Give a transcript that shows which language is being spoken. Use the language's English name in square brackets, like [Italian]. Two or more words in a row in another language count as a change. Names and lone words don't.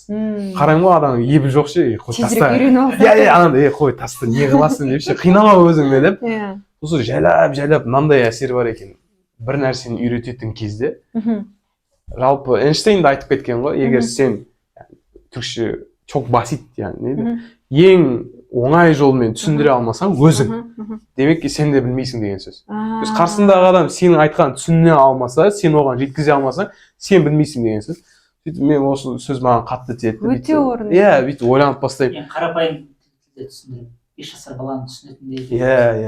[Kazakh] Қараймын ғой, адамның ебі жоқ ше, қой таста. Тезірек үйреніп алсақ. Анандай, қой таста не қыласың деп ше, қинама өзіңді деп. Осы жайлап мынандай әсер бар екен. Бір нәрсені үйрететін кезде, жалпы Эйнштейнді айтып кеткен ғой, егер сен түркше [Turkish] çok basit yani [Kazakh] ең оңай жолмен түсіндіре алмасаң өзің, демек ки сен де білмейсің деген сөз. Қарсындағы адам сенің айтқан түсіне алмаса, сен оған жеткізе алмасаң, сен білмейсің деген сөз. Сөйтіп мен осы сөз маған қатты тиеді. Өте орынды. Бүйтіп ойланып бастаймын. Қарапайым тілде түсіндіріп, 5 жасар баланы түсінетіндей.